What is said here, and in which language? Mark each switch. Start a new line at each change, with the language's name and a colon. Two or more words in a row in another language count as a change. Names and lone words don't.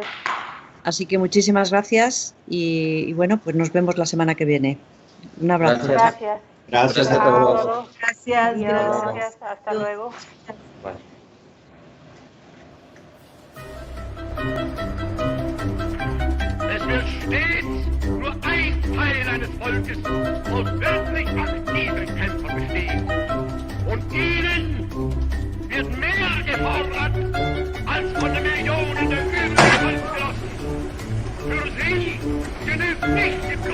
Spanish: Así que muchísimas gracias y bueno, pues nos vemos la semana que viene. Un abrazo. Gracias. Gracias a todos. Gracias. Hasta luego.
German: Es wird stets nur ein Teil eines Volkes aus wirklich aktiven Kämpfern bestehen. Und ihnen wird mehr gefordert als von den Millionen der übrigen Volksgenossen. Für sie genügt nicht